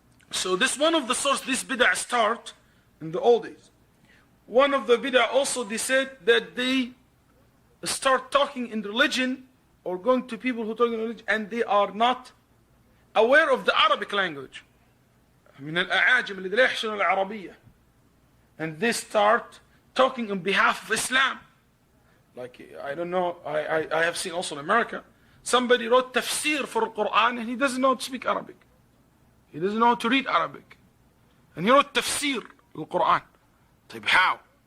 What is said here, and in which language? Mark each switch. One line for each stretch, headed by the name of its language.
English: So this one of the sources, this bid'ah start in the old days. One of the bid'ah also, they said that they start talking in religion or going to people who talk in religion and they are not aware of the Arabic language.
Arabic: من الأعاجم الذين لا يحسنون العربية.
English: And they start talking on behalf of Islam. Like, I don't know, I have seen also in America, somebody wrote tafsir for the Quran and he doesn't know how to speak Arabic. He doesn't know how to read Arabic. And he wrote tafsir the Quran. How?